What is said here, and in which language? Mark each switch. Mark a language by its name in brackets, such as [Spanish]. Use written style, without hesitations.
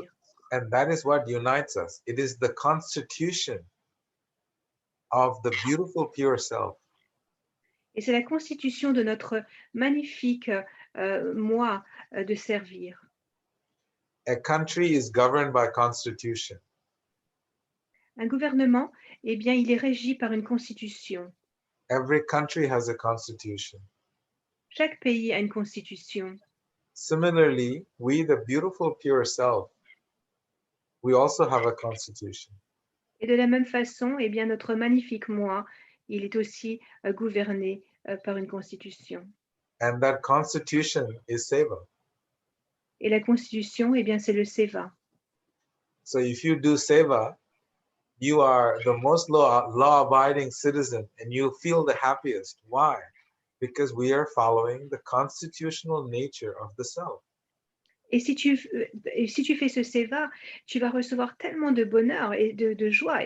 [English] So, and that is what unites us. It is the constitution of the beautiful pure self. [French] Et c'est la constitution de notre magnifique moi de servir. [English] A country is governed by constitution. [French] Un gouvernement, eh bien, il est régi par une constitution. [English] Every country has a constitution. [French] Chaque pays a une constitution. [English] Similarly, we, the beautiful pure self, we also have a constitution. [French] Et de la même façon, eh bien, notre magnifique moi, il est aussi gouverné par une constitution. [English] And that constitution is seva. [French] Et la constitution, eh bien, c'est le seva. [English] So if you do seva, you are the most law-abiding citizen and you feel the happiest. Why? Because we are following the constitutional nature of the self. [French] Et si tu fais ce seva, tu vas recevoir tellement de bonheur et de joie.